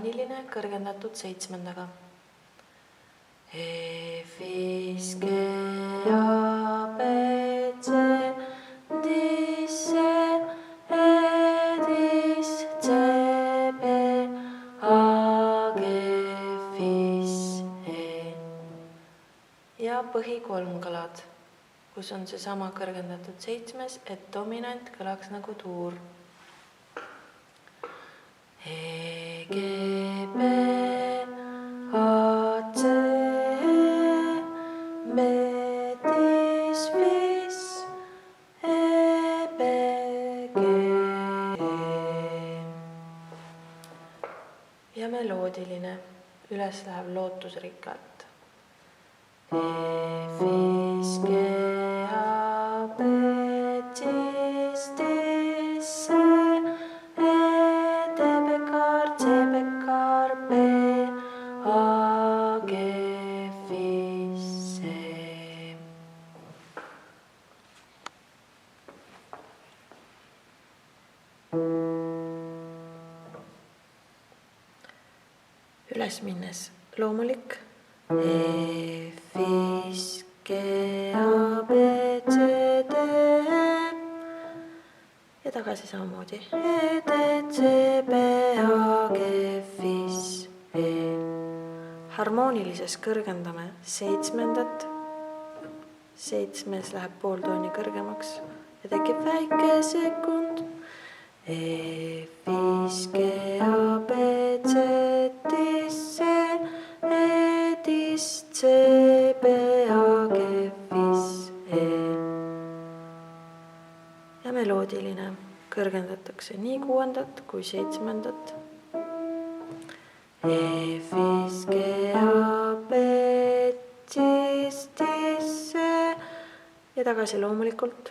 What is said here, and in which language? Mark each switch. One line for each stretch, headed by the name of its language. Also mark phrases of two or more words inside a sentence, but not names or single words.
Estonian: loomuline kõrgendatud 7. E, fis, G, A, B, C, dis, E, dis, C, B, A, G, fis, E. Ja põhi kolmkõlad, kus on seesama kõrgendatud 7, et dominant kõlaks nagu tuur. E, G, B, A, C, B, dis, fis, E, B, G. Ja meloodiline, üles läheb lootusrikkalt. E, fis, G, A, B, dis, dis, E, D, bekar, C, bekar, B, A, G, fis, E. Üles minnes loomulik. E, fis, G, A, B, C, D, ja tagasi samamoodi. E, D, C, B, A, G, fis, E. Harmoonilises kõrgendame 7. 7 läheb pooltooni kõrgemaks ja tekib väike sekund. E, fis, G, A, B, C, dis, E, dis, C, B, A, G, fis, E. Ja meloodiline kõrgendatakse nii 6. kui 7. E, fis, G, A, B, dis, dis, E ja tagasi loomulikult.